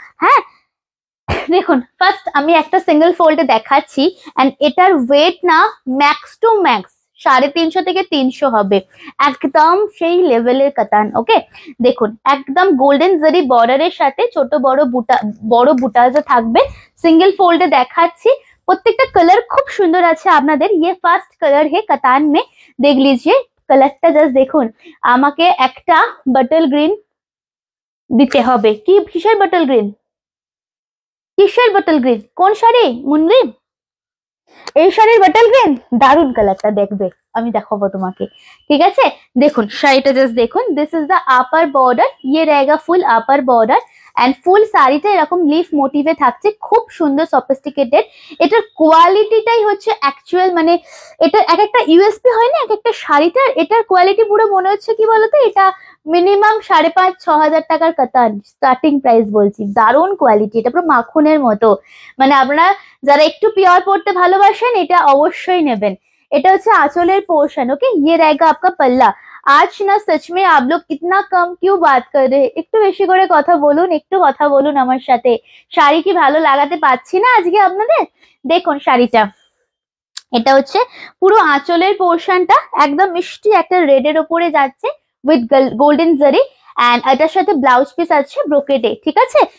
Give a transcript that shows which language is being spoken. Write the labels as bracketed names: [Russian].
[Bangla] হ্যাঁ দেখুন, ফার্স্ট আমি একটা সিঙ্গেল ফোল্ডে দেখাচ্ছি, এন্ড এটার ওয়েট না ম্যাক্স টু ম্যাক্স 350 থেকে 300 হবে, একদম সেই লেভেলের কাতান। ওকে দেখুন, একদম গোল্ডেন জারি বর্ডারের সাথে ছোট বড় বুটাজে থাকবে। সিঙ্গেল ফোল্ডে দেখাচ্ছি, প্রত্যেকটা কালার খুব সুন্দর আছে আপনাদের। [Hindi] ये ফার্স্ট কালার है कतान में, देख लीजिए [Bangla] কালারটা জাস্ট দেখুন। আমাকে একটা বাটল গ্রিন দিতে হবে। কি কিসের বাটল গ্রিন? কিসের বাটল গ্রিন? কোন শাড়ি মুন্নি? এই শাড়ির বাটল গ্রিন, দারুন কালারটা, দেখবে আমি দেখাবো তোমাকে, ঠিক আছে? দেখুন শাড়িটা জাস্ট দেখুন। This is the upper border, [Hindi] ये रहेगा [Bangla] ফুল আপার বর্ডার, এন্ড ফুল শাড়িটা এরকম লিফ মোটিভে থাকছে, খুব সুন্দর সফিস্টিকেটেড। এটার কোয়ালিটিটাই হচ্ছে অ্যাকচুয়াল, মানে এটা এক একটা ইউএসপি হয় না এক একটা শাড়িটার, এটার কোয়ালিটি পুরো মনে হচ্ছে কি বলতো, এটা মিনিমাম 5,500-6 হাজার টাকার কাতান স্টার্টিং প্রাইস বলছি। দারুণ কোয়ালিটি, এটা পুরো মাখনের মতো। মানে আপনারা যারা একটু পিওর পড়তে ভালোবাসেন এটা অবশ্যই নেবেন। এটা হচ্ছে আঁচলের পোর্শন। [Hindi] ওকে, ये रहेगा आपका पल्ला। आज ना सच में आप लोग इतना कम क्यों बात कर रहे हैं? [Bangla] একটু বেশি করে কথা বলুন, একটু কথা বলুন আমার সাথে। শাড়ি কি ভালো লাগাতে পারছি না আজকে আপনাদের? দেখুন শাড়িটা, এটা হচ্ছে পুরো আঁচলের পোর্শনটা, একদম মিষ্টি একটা রেডের ওপরে যাচ্ছে উইথ গোল্ডেন জারি, এন্ড এটার সাথে ব্লাউজ পিস আছে ব্রোকেডে, ঠিক আছে?